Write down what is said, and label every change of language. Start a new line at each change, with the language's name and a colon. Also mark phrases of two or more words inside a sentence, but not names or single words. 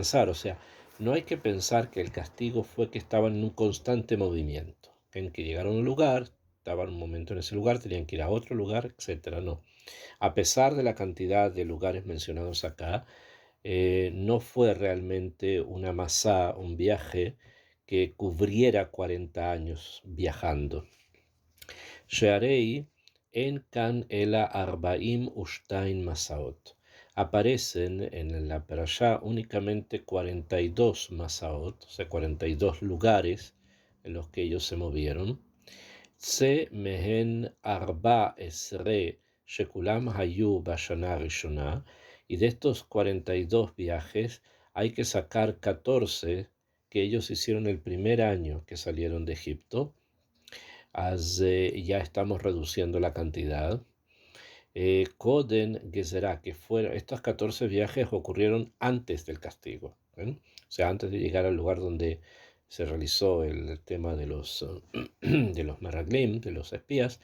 Spanish: O sea, no hay que pensar que el castigo fue que estaban en un constante movimiento, en que llegaron a un lugar, estaban un momento en ese lugar, tenían que ir a otro lugar, etc. No. A pesar de la cantidad de lugares mencionados acá, no fue realmente una masá, un viaje que cubriera 40 años viajando.
Hebrew: שהרי אין כאן אלא ארבעים ושתיים מסעות.
Spanish: Aparecen en la parashá únicamente 42 masaot, o sea, 42 lugares en los que ellos se movieron.
Hebrew: צא מהן ארבע עשרה שכולם היו בשנה ראשונה.
Spanish: Y de estos 42 viajes hay que sacar 14 que ellos hicieron el primer año que salieron de Egipto. Ya estamos reduciendo la cantidad.
Hebrew: קודם גזרה,
Spanish: que fueron estos 14 viajes ocurrieron antes del castigo, o sea, antes de llegar al lugar donde se realizó el tema de los meraglim, de los espías.